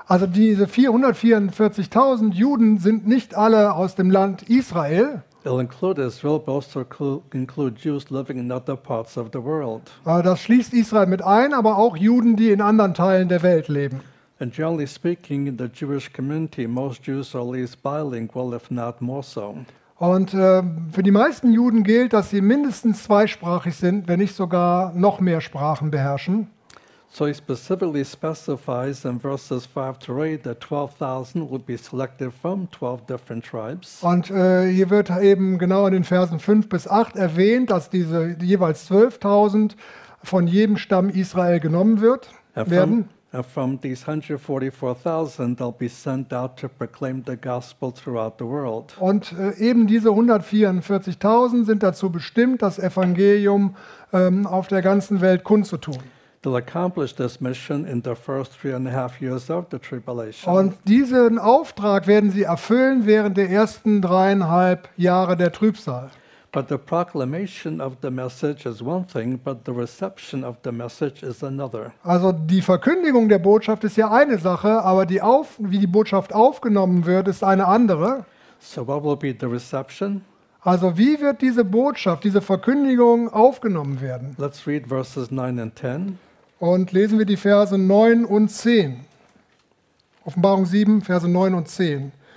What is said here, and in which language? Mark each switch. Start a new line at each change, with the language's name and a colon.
German: Also diese 444.000 Juden sind nicht alle aus dem Land Israel.
English: It'll include Israel, but also include Jews living in other parts of the world.
German: Das schließt Israel mit ein, aber auch Juden, die in anderen Teilen der Welt leben.
English: And generally speaking, in the Jewish community, most Jews are at least bilingual, if not more so.
German: Und für die meisten Juden gilt, dass sie mindestens zweisprachig sind, wenn nicht sogar noch mehr Sprachen beherrschen.
English: So he specifically specifies in verses 5 to 8 that 12,000 would be selected from 12 different tribes.
German: Und hier wird eben genau in den Versen 5 bis 8 erwähnt, dass diese jeweils 12,000 von jedem Stamm Israel genommen wird werden.
English: And from these 144,000, they'll be sent out to proclaim the gospel throughout the world.
German: Und eben diese 144,000 sind dazu bestimmt, das Evangelium auf der ganzen Welt kundzutun.
English: They'll accomplish this mission in the first 3.5 years of the tribulation.
German: Und diesen Auftrag werden sie erfüllen während der ersten 3.5 Jahre der Trübsal.
English: But the proclamation of the message is one thing, but the reception of the message is another.
German: Also die Verkündigung der Botschaft ist ja eine Sache, aber wie die Botschaft aufgenommen wird, ist eine andere.
English: So what will be the reception?
German: Also wie wird diese Botschaft, diese Verkündigung aufgenommen werden?
English: Let's read verses 9 and 10.
German: Und lesen wir die Verse 9 und 10. Offenbarung 7, Verse 9 und 10.